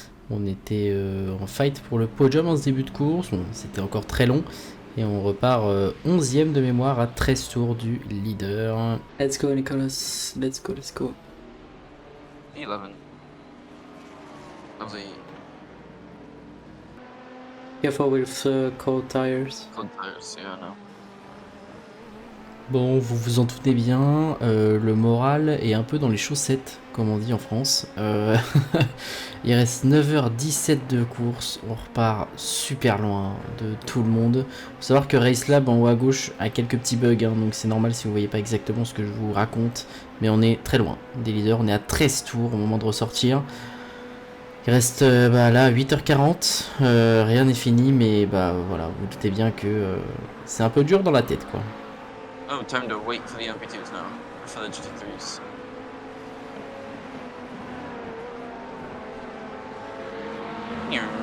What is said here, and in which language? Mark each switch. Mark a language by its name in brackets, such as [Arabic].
[French] On était en fight pour le podium en ce début de course, bon, c'était encore très long. Et on repart 11ème de mémoire à 13 tours du leader. [English] Let's go Nicolas, let's go, let's go. 11. Lovely. Careful with cold tires. Cold tires, yeah, no. [French] Bon, vous vous en doutez bien, le moral est un peu dans les chaussettes, comme on dit en France. Il reste 9h17 de course, on repart super loin de tout le monde. Faut savoir que Racelab en haut à gauche a quelques petits bugs, hein, donc c'est normal si vous voyez pas exactement ce que je vous raconte. Mais on est très loin des leaders, on est à 13 tours au moment de ressortir. Il reste là 8h40, rien n'est fini, mais bah voilà, vous doutez bien que c'est un peu dur dans la tête quoi. [English] Oh, time to wait for the MP2s now. Or for the GT3s. Yeah.